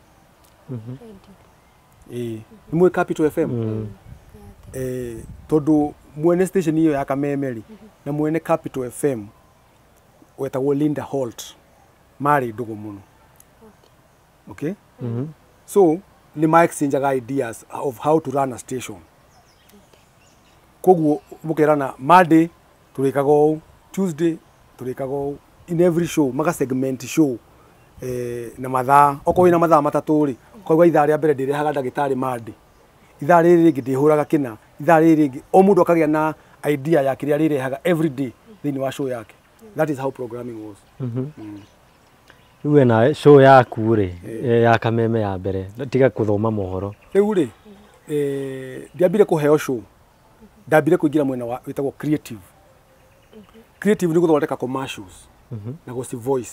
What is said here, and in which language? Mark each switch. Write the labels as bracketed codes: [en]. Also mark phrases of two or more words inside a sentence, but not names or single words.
[ki] Nĩmũĩ Capital FM? Tondũ mwene station ĩyo ya Kameme rĩ na mwene Capital FM wetagwo Linda Holt marĩ ndũgũ mũno. [en] Okay? So [ki] nĩ ma [en] exchange ideas of how to run a station. [ki] Koguo mũkerana Monday tũrĩkaga ũũ, Tuesday tũrĩkaga ũũ, [en] in every show [ki] maga [en] segment show [ki] na mathaa okorwo ina mathaa matatũ rĩ koguo ithaa rĩa mbere ndĩrehaga ndagĩtarĩ Monday, ithaa rĩrĩ rĩngĩ ndĩhũraga kĩna, ithaa rĩrĩ rĩngĩ o mũndũ akagĩa na idea ya kĩrĩa rĩrehaga [en] every day [ki] thĩinĩ wa show yake. That is how programming was. Rĩu ena show yaku rĩ ya Kameme ya mbere tiga kũthoma mohoro. Rĩu rĩ ndiambire kũheo show, ndambire kũingĩra mwena wa wĩtagwo creative. Creative nĩ gũthondeka commercials na gũci voice.